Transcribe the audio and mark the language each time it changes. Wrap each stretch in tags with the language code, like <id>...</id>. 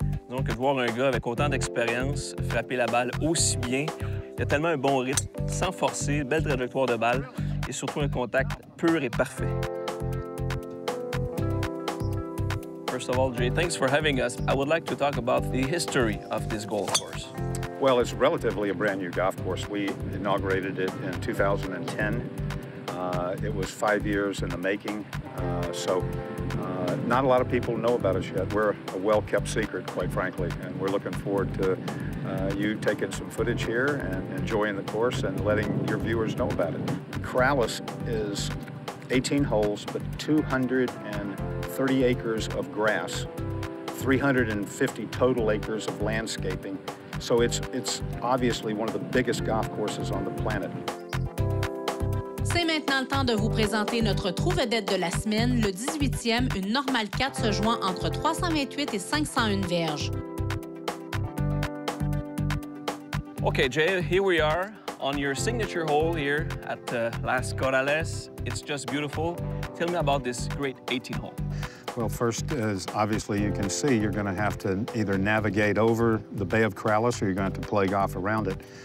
<fr>Donc, de voir un gars avec autant d'expérience frapper la balle aussi bien, il a tellement un bon rythme, sans forcer, belle trajectoire de balle et surtout un contact pur et parfait.</fr> <en>First of all, Jay, thanks for having us. I would like to talk about the history of this golf course. Well, it's relatively a brand new golf course. We inaugurated it in 2010. It was 5 years in the making, so not a lot of people know about us yet. We're a well-kept secret, quite frankly, and we're looking forward to you taking some footage here and enjoying the course and letting your viewers know about it. Corrales is 18 holes, but 230 acres of grass, 350 total acres of landscaping. So it's obviously one of the biggest golf courses on the planet.</en> <fr>C'est maintenant le temps de vous présenter notre trou vedette de la semaine, le 18e, une normale 4 se jouant entre 328 et 501 verges.</fr> <en>Okay, Jay, here we are on your signature hole here at Las Corrales. It's just beautiful. Tell me about this great 18 hole. Well, first, as obviously you can see, you're going to have to either navigate over the Bay of Corrales or you're going to have to play golf around it.</en>